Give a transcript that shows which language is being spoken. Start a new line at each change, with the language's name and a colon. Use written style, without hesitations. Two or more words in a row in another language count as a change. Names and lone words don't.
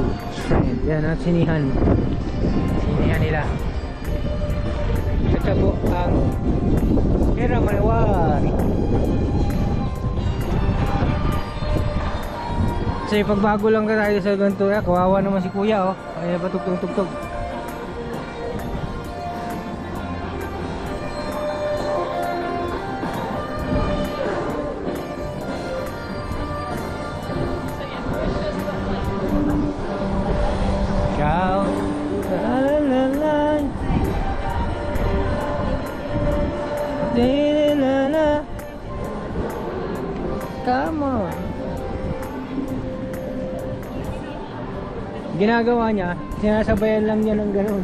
Filipino: Yan ang sinihan. Sinihan nila. Ito po ang Era Manawari. Kasi pagbago lang ka tayo sa Ventura, kawawa naman si kuya oh. Ay patugtog-tugtog. Ciao. La la la la. La la la.
English: Come on.
Filipino: Ginagawa niya, sinasabayan lang niya ng ganun.